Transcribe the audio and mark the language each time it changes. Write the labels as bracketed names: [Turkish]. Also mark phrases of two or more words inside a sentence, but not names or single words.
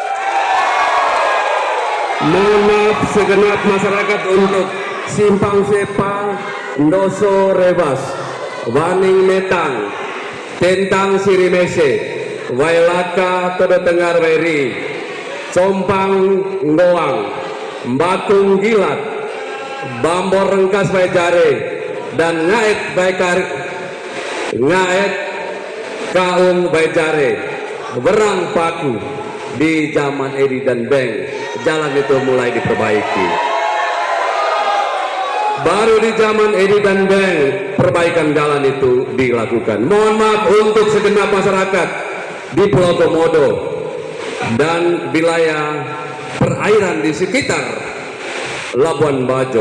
[Indonesian] Mohon maaf segenap masyarakat untuk Simpang Sepa, Ndoso Rebas, Waning Metang, Tentang Sirimese, Wailaka Todo Tengar Weri, Compang Ngoang, Batung Gilat, Bambor Rengkas Baijare, dan Ngaet Kaung Baijare, Berang Paku. Di zaman Edi dan Beng, jalan itu mulai diperbaiki. Baru di zaman Edi dan Beng, perbaikan jalan itu dilakukan. Mohon maaf untuk segenap masyarakat di Pulau Komodo dan wilayah perairan di sekitar Labuan Bajo.